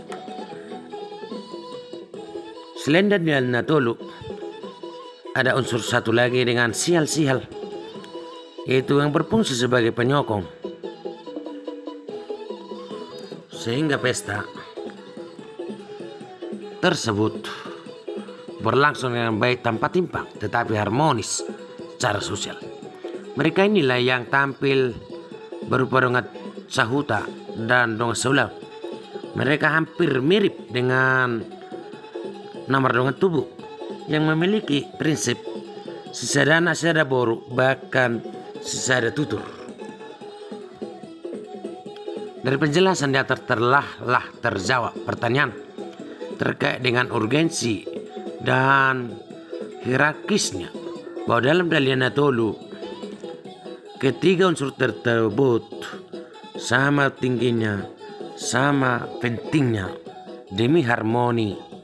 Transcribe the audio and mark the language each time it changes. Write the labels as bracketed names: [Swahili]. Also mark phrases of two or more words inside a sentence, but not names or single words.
[Indonesian] Selain dari Natolu, ada unsur satu lagi dengan sial-sial, yaitu yang berfungsi sebagai penyokong, sehingga pesta tersebut berlangsung dengan baik tanpa timpang tetapi harmonis secara sosial. Mereka inilah yang tampil berupa [Batak Toba] dongat sahuta [Indonesian] dan [Batak Toba] dongat saulau. [Indonesian] Mereka hampir mirip dengan nomor [Batak Toba] dongat tubuh [Indonesian] yang memiliki prinsip [Batak Toba] sisadana sada boru [Indonesian] bahkan [Batak Toba] sisada tutur. [Indonesian] Dari penjelasan di atas telah terjawab pertanyaan terkait dengan urgensi dan hierarkisnya bahwa dalam Dalian Natolu ketiga unsur tersebut sama tingginya, sama pentingnya demi harmoni